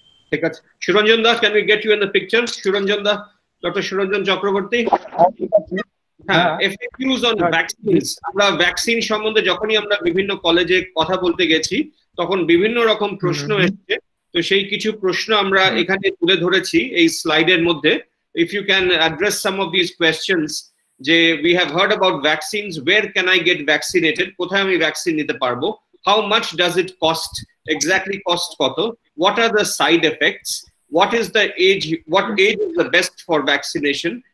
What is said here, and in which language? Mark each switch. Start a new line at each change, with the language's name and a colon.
Bangla: ঠিক আছে,
English: Suranjan da, can we get you in the picture?
Bangla: Suranjan the, doctor Suranjan Chakraborty.
English: হ্যাঁ, FAQs on vaccines।
Bangla: আমরা ভ্যাকসিন সম্বন্ধে যখনই আমরা বিভিন্ন কলেজে কথা বলতে গেছি তখন বিভিন্ন রকম প্রশ্ন এসেছে, তো সেই কিছু প্রশ্ন আমরা এখানে তুলে ধরেছি এই স্লাইডের মধ্যে।
English: If you can address some of these questions, যে we have heard about vaccines, where can I get vaccinated?
Bangla: কোথায় আমি ভ্যাকসিন নিতে পারবো?
English: How much does it cost? Exactly cost কত? What are the side effects? What is the age? What age is the best for vaccination?